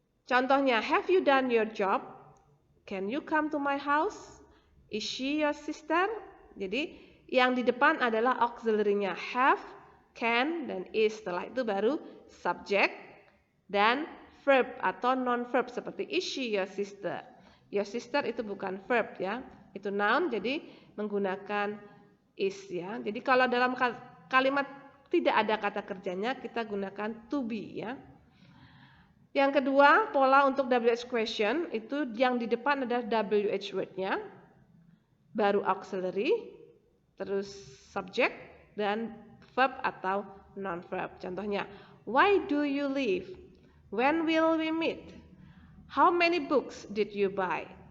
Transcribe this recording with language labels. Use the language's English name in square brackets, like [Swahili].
[English] Contohnya, have you done your job? Can you come to my house? Is she your sister? [Indonesian] Jadi yang di depan adalah auxiliary-nya have, can, dan is. Setelah itu baru subject dan verb atau non-verb seperti [English] is she your sister. [Indonesian] Your sister itu bukan verb, ya. Itu noun, jadi menggunakan is, ya. Jadi kalau dalam kalimat tidak ada kata kerjanya, kita gunakan to be, ya. Yang kedua, pola untuk WH question itu yang di depan adalah WH word-nya, baru auxiliary, terus subject dan verb atau non-verb. [English] Contohnya, why do you leave? When will we meet? How many books did you buy?